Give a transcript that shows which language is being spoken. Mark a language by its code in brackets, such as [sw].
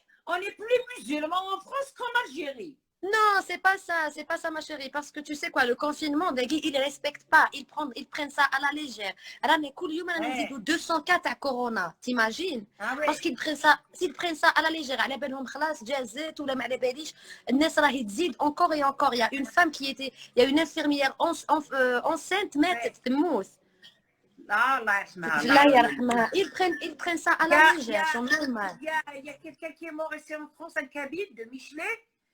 [fr] on est plus musulmans en France qu'en Algérie. Non, c'est pas ça ma chérie, parce que tu sais quoi, le confinement, ils respectent pas, ils prennent ça à la légère. Alors, mais 200 cas à Corona, t'imagines? Parce qu'ils prennent ça à la légère. [ar] على بالهم خلاص جازت ولا ما على باليش الناس راهي تزيد [fr] encore et encore. Il y a une femme il y a une infirmière enceinte [ar] ماتت تموت. لا الله يرحمها. الله يرحمها. [fr] Ils prennent ça à la légère, c'est normal. Il y a quelqu'un qui est mort ici en France, un cabine de Michelet.